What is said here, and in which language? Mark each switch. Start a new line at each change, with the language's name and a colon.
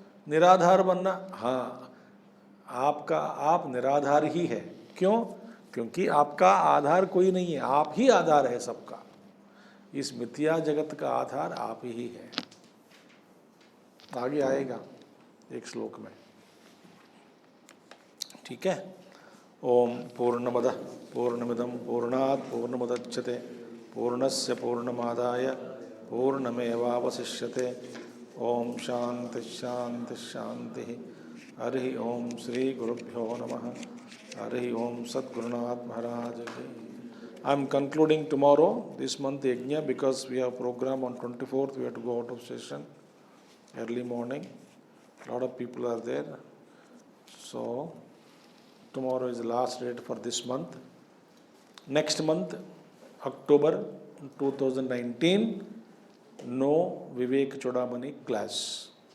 Hindi: निराधार बनना। हाँ, आपका, आप निराधार ही है। क्यों? क्योंकि आपका आधार कोई नहीं है, आप ही आधार है सबका। इस मिथ्या जगत का आधार आप ही है। आगे आएगा एक श्लोक में, ठीक है।
Sanskrit: ओम पूर्णमदः पूर्णमिदं पूर्णात् पूर्णमुदच्यते पूर्णस्य पूर्णमादाय पूर्णमेवावशिष्यते। ओम शांति शांति शांति। हरि ओम श्री गुरुभ्यो नमः। हरि ओम
Hindi: सद्गुरुनाथ महाराज की।
English: I am concluding tomorrow this month yajna because we have program on 24th. We have to go out of session early morning. A lot of people are there. So tomorrow is the last date for this month. Next month, October 2019, no Vivek Chodamani class.